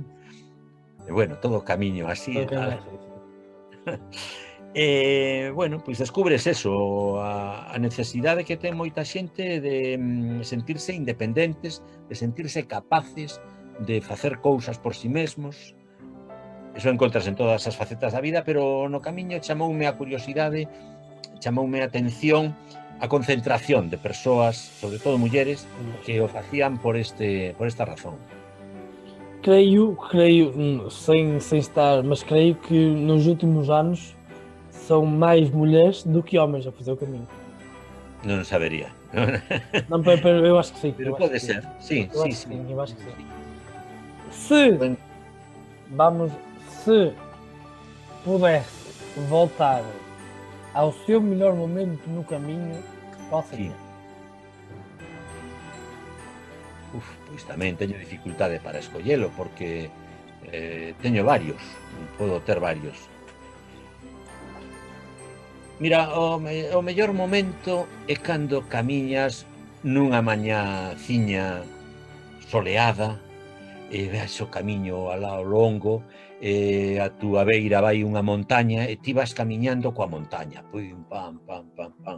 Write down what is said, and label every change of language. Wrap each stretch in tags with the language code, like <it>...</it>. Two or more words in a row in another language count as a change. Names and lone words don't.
<gl>E bueno, todo o camiño así. Bueno, pois descubres eso, a necesidade que ten moita xente de sentirse independentes, de sentirse capaces de facer cousas por si mesmos. Eso encontras en todas as facetas da vida, pero no camiño chamoume a curiosidade, chamoume a atención a concentración de persoas, sobre todo mulleres, que o facían por esta razón.</gl> <pt>Creio, sem estar, mas creio que nos últimos anos são mais mulheres do que homens a fazer o caminho.</pt> <gl>Non sabería.</gl> <pt>Não, pero eu acho que sim. Pero pode ser, sim, eu sim, acho que sim. sim, eu acho que sim. Se pudesse voltar ao seu melhor momento no caminho, qual seria?</pt> <gl>Pois tamén teño dificultade para escollelo, porque teño varios, podo ter varios. Mira, o mellor momento é cando camiñas nunha mañaciña soleada, e veas o camiño ao longo, a túa beira vai unha montaña, e ti vas camiñando coa montaña, pum, pam, pam, pam, pam.</gl>